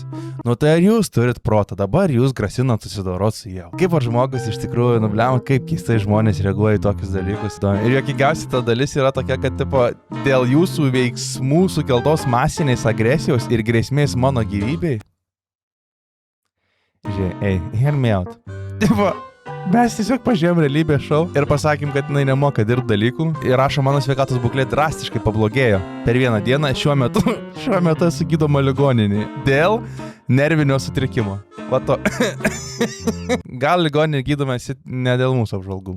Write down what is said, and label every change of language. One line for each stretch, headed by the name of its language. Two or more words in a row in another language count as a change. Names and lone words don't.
Lithuanian: Nu tai ar jūs turit protą, dabar jūs grasinat susidoroti su Ieva. Kaip ar žmogus iš tikrųjų nubliamo, kaip keistai žmonės reaguoja į tokius dalykus. Ir jokingiausia ta dalis yra tokia, kad tipo, dėl jūsų veiksmų sukeltos masinės agresijos ir grėsmės mano gyvybei.
English: Hear me out.
Lithuanian: Tipo, mes tiesiog pažiūrėjom realybės šou ir pasakėm, kad jinai nemoka dirbti dalykų ir rašo, mano sveikatos būklė drastiškai pablogėjo per vieną dieną, šiuo metu esu gydoma ligoninėje dėl nervinio sutrikimo. Va to. Gal ligoninė gydomės ne dėl mūsų apžvalgų.